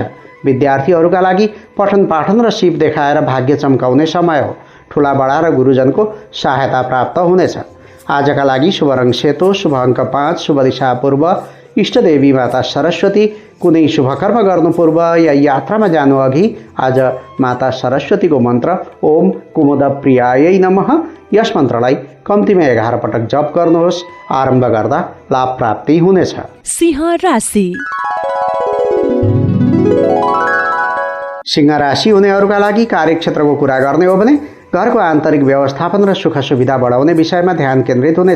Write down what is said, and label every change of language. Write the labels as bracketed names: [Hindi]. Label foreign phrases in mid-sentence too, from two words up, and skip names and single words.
[Nepali] विद्यार्थीहरूका लागि पठन पाठन र सिप देखाएर भाग्य चम्काउने समय हो। ठुला बडा र गुरुजनको सहायता प्राप्त हुनेछ। आजका लागि शुभ रङ सेतो, शुभ अङ्क 5, शुभ दिशा पूर्व, इष्टदेवी माता सरस्वती। कुनै शुभ कर्म गर्नु पूर्व या यात्रामा जानु अघि आज माता सरस्वतीको मन्त्र [Sanskrit] ओम कुमुद प्रियायै नमः [Nepali] यस मन्त्रलाई कम्तीमा 11 पटक जप गर्नुहोस्। आरम्भ गर्दा लाभ प्राप्ति हुनेछ। सिंह राशि। सिंह राशि हुनेहरूका लागि कार्यक्षेत्रको कुरा गर्ने हो भने घरको आन्तरिक व्यवस्थापन र सुख सुविधा बढाउने विषयमा ध्यान केन्द्रित हुनेछ।